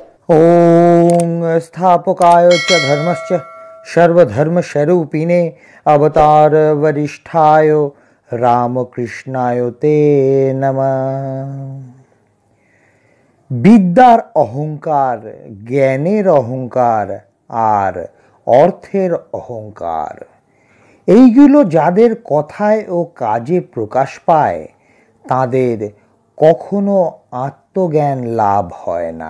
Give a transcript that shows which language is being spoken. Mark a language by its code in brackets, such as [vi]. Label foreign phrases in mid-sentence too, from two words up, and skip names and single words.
[sa] ओम स्थापकाय च धर्मस्य सर्वधर्मस्वरूपिणे अवतार वरिष्ठाय रामकृष्णाय ते नमः। [bn] বিদ্যার অহংকার, জ্ঞানের অহংকার আর অর্থের অহংকার, এইগুলো যাদের কথায় ও কাজে প্রকাশ পায় তাদের কখনো আত্মজ্ঞান লাভ হয় না।